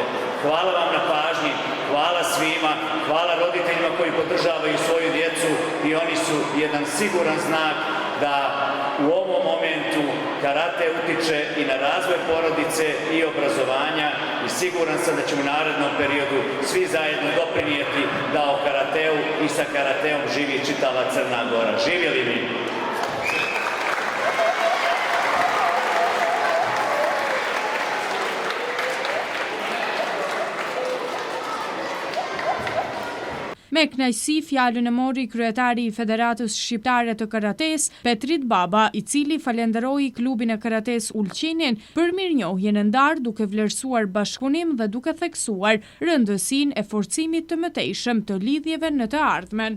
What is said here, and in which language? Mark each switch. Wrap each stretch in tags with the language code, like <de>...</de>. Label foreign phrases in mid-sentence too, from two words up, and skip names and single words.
<sr>Hvala vam na pažnji, hvala svima, hvala roditeljima koji podržavaju svoju djecu i oni su jedan siguran znak da u ovom momentu karate utiče i na razvoj porodice i obrazovanja i siguran sam da ćemo u narednom periodu svi zajedno doprinijeti da o karateu i sa karateom živi čitava Crna Gora. Živjeli mi!</sr> <sq>Me kënaqësi fjalën e mori kryetari i Federatës Shqiptare të Karates, Petrit Baba, i cili falenderoi klubin e karates Ulqinin për mirënjohjen e ndarë duke vlerësuar bashkëpunim dhe duke theksuar rëndësinë e forcimit të mëtejshëm të lidhjeve në të ardhmen.</sq>